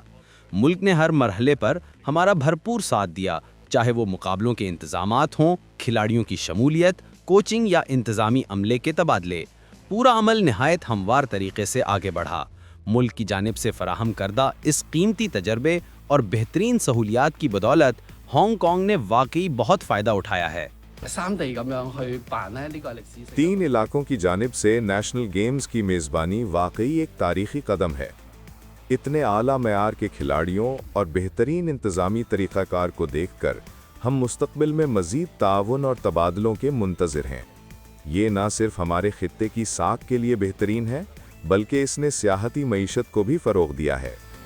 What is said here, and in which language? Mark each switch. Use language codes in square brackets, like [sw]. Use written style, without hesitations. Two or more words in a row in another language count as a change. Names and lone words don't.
[ur] ملک نے ہر مرحلے پر ہمارا بھرپور ساتھ دیا، چاہے وہ مقابلوں کے انتظامات ہوں، کھلاڑیوں کی شمولیت، کوچنگ یا انتظامی عملے کے تبادلے. پورا عمل نہایت ہموار طریقے سے آگے بڑھا. ملک کی جانب سے فراہم کردہ اس قیمتی تجربے اور بہترین سہولیات کی بدولت ہانگ کانگ نے واقعی بہت فائدہ اٹھایا ہے. [yue] 三地咁樣去辦咧，呢個係歷史性。 [ur] تین علاقوں کی جانب سے [en] National Games [ur] کی میزبانی واقعی ایک تاریخی قدم ہے. اتنے اعلیٰ معیار کے کھلاڑیوں اور بہترین انتظامی طریقہ کار کو دیکھ کر ہم مستقبل میں مزید تعاون اور تبادلوں کے منتظر ہیں. یہ نہ صرف ہمارے خطے کی ساکھ کے لیے بہترین ہے، بلکہ اس نے سیاحتی معیشت کو بھی فروغ دیا ہے.